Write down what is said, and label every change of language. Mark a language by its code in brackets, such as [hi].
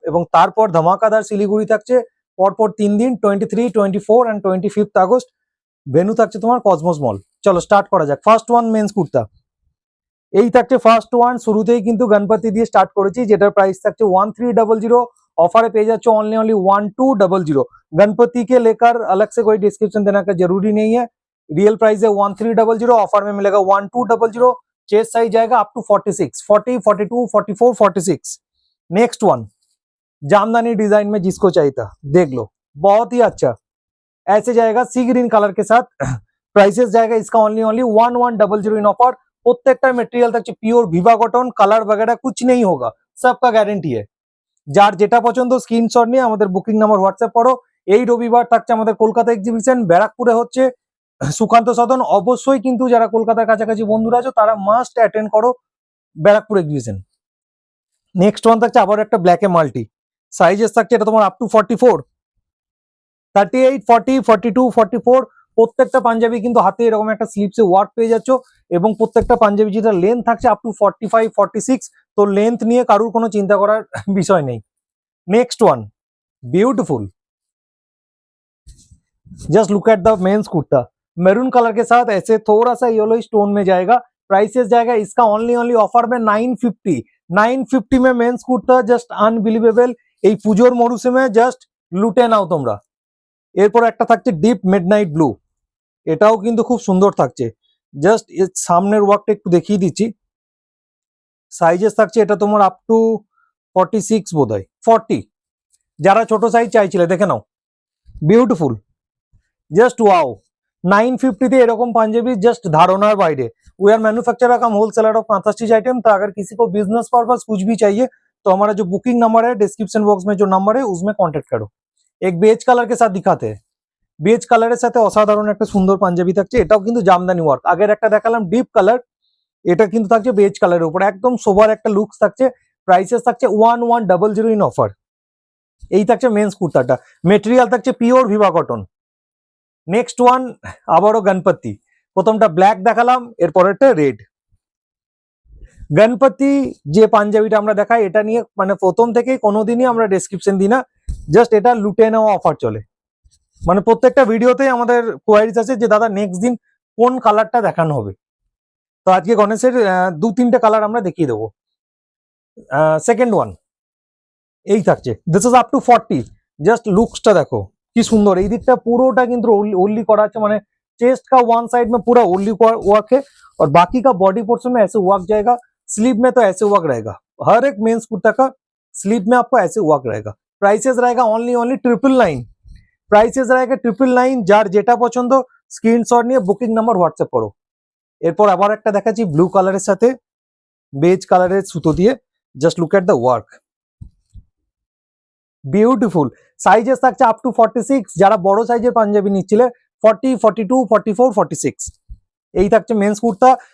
[bn] এবং তারপর ধামাকাদার শিলিগুড়ি থাকছে পরপর 3 দিন, 23, 24 অ্যান্ড 25th আগস্ট। ভেন্যু থাকছে তোমার কসমোস মল। চলো স্টার্ট করা যাক। ফার্স্ট ওয়ান মেন্স কুর্তা, এই থাকছে ফার্স্ট ওয়ান। শুরুতেই কিন্তু গণপতি দিয়ে স্টার্ট করেছি, যেটার প্রাইস থাকছে 1300। [hi] ऑफर पे जाओ ओनली 1200। गणपति के लेकर अलग से कोई डिस्क्रिप्शन देना का जरूरी नहीं है। रियल प्राइस है 1300, ऑफर में मिलेगा 1200। चेस्ट साइज जाएगा up to 46, 40, 42, 44, 46। Next one jamdani design में जिसको चाहिए था देख लो, बहुत ही अच्छा ऐसे जाएगा सी ग्रीन कलर के साथ। प्राइसेस जाएगा इसका ओनली 1100 इन ऑफर। [bn] প্রত্যেকটা মেটেরিয়াল থাকছে পিওর ভিভা কটন, [hi] কালার वगैरह कुछ नहीं होगा, सबका গ্যারান্টি है। [bn] যার যেটা পছন্দ স্ক্রিনশট নিয়ে আমাদের বুকিং নাম্বার হোয়াটসঅ্যাপ করো। এই রবিবার থাকছে আমাদের কলকাতা এক্সিবিশন, ব্যারাকপুরে হচ্ছে সুকান্ত সদন। অবশ্যই কিন্তু যারা কলকাতার কাছাকাছি বন্ধুরা আছো তারা মাস্ট অ্যাটেন্ড করো ব্যারাকপুর এক্সিবিশন। নেক্সট ওয়ান থাকছে আবার একটা ব্ল্যাকে মাল্টি, সাইজেস থাকছে এটা তোমার আপ টু 44, 38, 40, 42, 44। প্রত্যেকটা পাঞ্জাবি কিন্তু হাতে এরকম একটা স্লিপসে ওয়ার্ক পেয়ে যাচ্ছ। এবং প্রত্যেকটা পাঞ্জাবি যেটা লেন্থ থাকছে আপ টু 45, 46। তো লেন্থ নিয়ে কারুর কোনো চিন্তা করার বিষয় নেই। [hi] Next one beautiful, just look at the mains kurta, maroon colour के साथ ऐसे थोड़ा सा येलो स्टोन में जाएगा। प्राइसेस जाएगा इसका ओनली ऑफर में 950। 950 में मेंस कुर्ता जस्ट अनबिलीवेबल। [bn] এই পুজোর মরশুমে জাস্ট লুটে নাও তোমরা। এরপর একটা থাকছে ডিপ মিডনাইট ব্লু, এটাও কিন্তু খুব সুন্দর থাকছে। জাস্ট এর সামনের ওয়ার্কটা একটু দেখিয়ে দিচ্ছি। সাইজেস থাকছে এটা তোমার আপ টু 46 বোধহয় 40। যারা ছোট সাইজ চাইছিলে দেখে নাও, বিউটিফুল, জাস্ট ওয়াও। 950 তে এরকম পাঞ্জাবি জাস্ট धारणार বাইরে। [hi] We are manufacturer come wholesaler of Kanta stitch item. तो अगर किसी को बिजनेस पर्पस कुछ भी चाहिए तो हमारा जो बुकिंग नंबर है डिस्क्रिप्शन बॉक्स में जो नंबर है उसमें कांटेक्ट करो। एक बेज कलर के साथ दिखाते हैं, [bn] বেজ কালারের সাথে অসাধারণ একটা সুন্দর পাঞ্জাবি থাকছে। এটাও কিন্তু জামদানি ওয়ার্ক। আগের একটা দেখালাম ডিপ কালার, এটা কিন্তু থাকছে বেজ কালারের উপর, একদম সোবার একটা লুকস থাকছে। প্রাইসেস থাকছে 1100 ইন অফার। এই থাকছে মেন্স কুর্তাটা, মেটেরিয়াল থাকছে pure Viva cotton. Next one আবারও গণপতি, প্রথমটা ব্ল্যাক দেখালাম, এরপরেরটা রেড। গণপতি যে পাঞ্জাবিটা আমরা দেখাই এটা নিয়ে মানে প্রথম থেকেই কোনোদিনই আমরা ডেসক্রিপশন দিই না, জাস্ট এটা লুটে নেওয়া অফার চলে। মানে প্রত্যেকটা ভিডিওতেই আমাদের কোয়ারিজ আছে যে দাদা নেক্সট দিন কোন কালারটা দেখানো হবে। তো আজকে গণেশের 2-3টে কালার আমরা দেখিয়ে দেবো। সেকেন্ড ওয়ান এই থাকছে, this is up to 40। Just লুকসটা দেখো কি সুন্দর। এই দিকটা পুরোটা কিন্তু ओनली করা আছে, মানে [hi] चेस्ट का वन साइड में पूरा ओनली वर्क है और बाकी का बॉडी पोर्शन में ऐसे वर्क जाएगा। स्लीव में तो ऐसे वर्क रहेगा, हर एक मेंस कुर्ता का स्लीव में आपको ऐसे वर्क रहेगा। प्राइसेस रहेगा ओनली 999। [bn] প্রাইসেস रहेगा 999। যার যেটা পছন্দ স্ক্রিনশট নিয়ে বুকিং নাম্বার হোয়াটসঅ্যাপ করো। এরপর আবার একটা দেখাচ্ছি ব্লু কালারের সাথে বেজ কালারের সুতো দিয়ে। Just look at the work, beautiful. Sizes থাকছে আপ টু 46। যারা বড় সাইজের পাঞ্জাবি নিচ্ছিলে 40, 42, 44, 46। এই থাকছে মেন্স কুর্তা।